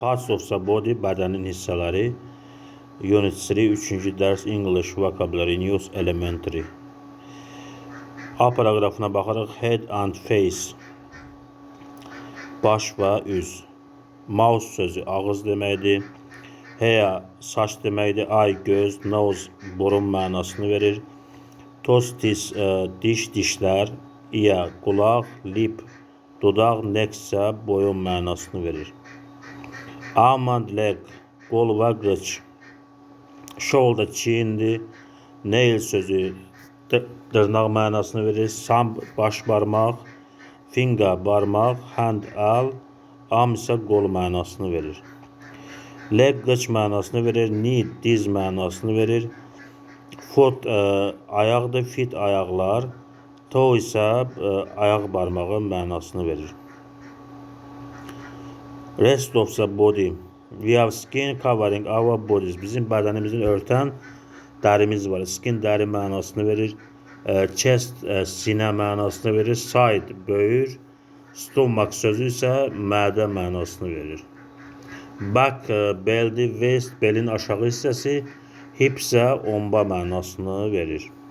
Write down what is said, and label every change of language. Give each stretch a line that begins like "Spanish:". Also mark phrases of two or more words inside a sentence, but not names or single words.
English: Parts of the body,
Azerbaijani: bədənin hissələri. Unit 3, 3-cü dərs English Vocabulary News Elementary. A paraqrafına baxarıq.
English: Head and face.
Azerbaijani: Baş və üz. Mouth sözü ağız deməkdir. Hair saç deməkdir. Eye göz, nose burun mənasını verir. Toes diş, dişlər. Ear qulaq, lip dodaq, neck isə boyun mənasını verir.
English: Arm and leg
Azerbaijani: qol və qıç. Shoulder çiyindir. Nail sözü dırnaq mənasını verir. Thumb baş barmaq. Finger barmaq. Hand əl. Arm isə qol mənasını verir. Leg qıç mənasını verir. Knee diz mənasını verir. Foot ayaqdır. Feet ayaqlar. Toe isə ayaq barmağı mənasını verir.
English: Rest of the body. We have skin covering our bodies.
Azerbaijani: Bizim bədənimizin örtən dərimiz var. Skin dəri mənasını verir. Chest sinə mənasını verir. Side böyür. Stomach sözü isə mədə mənasını verir. Back beldir. Waist belin aşağı hissəsi. Hip isə omba mənasını verir.